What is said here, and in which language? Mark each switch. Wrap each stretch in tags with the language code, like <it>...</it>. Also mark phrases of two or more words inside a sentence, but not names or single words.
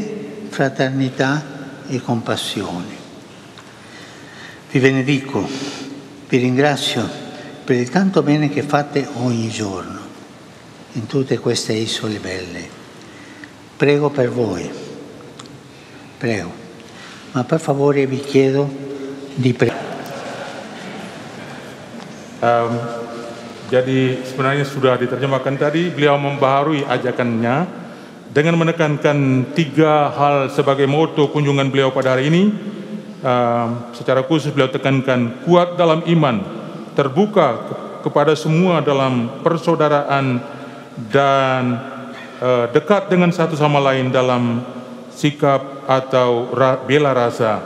<it>Fede, fraternità e compassione. Vi benedico, vi ringrazio per il tanto bene che fate ogni giorno in tutte queste isole belle. Prego per voi, prego, ma per favore vi chiedo di</it> <id>Jadi sebenarnya sudah diterjemahkan tadi, beliau membaharui ajakannya dengan menekankan 3 hal sebagai moto kunjungan beliau pada hari ini. Secara khusus beliau tekankan kuat dalam iman, terbuka kepada semua dalam persaudaraan, dan dekat dengan satu sama lain dalam sikap atau bela rasa.</id>